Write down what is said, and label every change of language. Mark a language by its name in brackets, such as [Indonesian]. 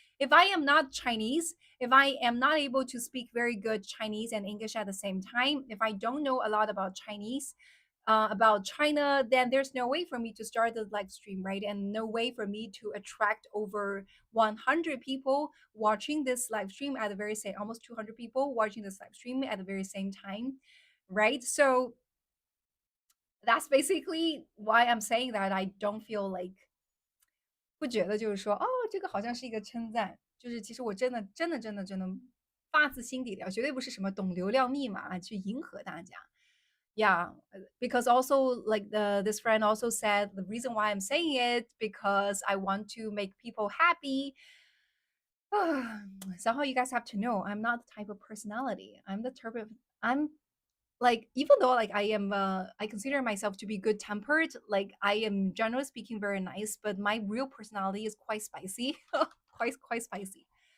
[English] If I am not Chinese, if I am not able to speak very good Chinese and English at the same time, if I don't know a lot about Chinese, about China, then there's no way for me to start the live stream, right? And no way for me to attract over 100 people watching this live stream at the very same, almost 200 people watching this live stream at the very same time, right? So that's basically why I'm saying that I don't feel like [Chinese] 不觉得就是说，哦，这个好像是一个称赞，就是其实我真的发自心底的，绝对不是什么懂流量密码去迎合大家。 [English] Yeah, because also like this friend also said the reason why I'm saying it because I want to make people happy. Somehow you guys have to know I'm not the type of personality. I'm like even though like I am I consider myself to be good tempered, like I am generally speaking very nice, but my real personality is quite spicy. Quite spicy.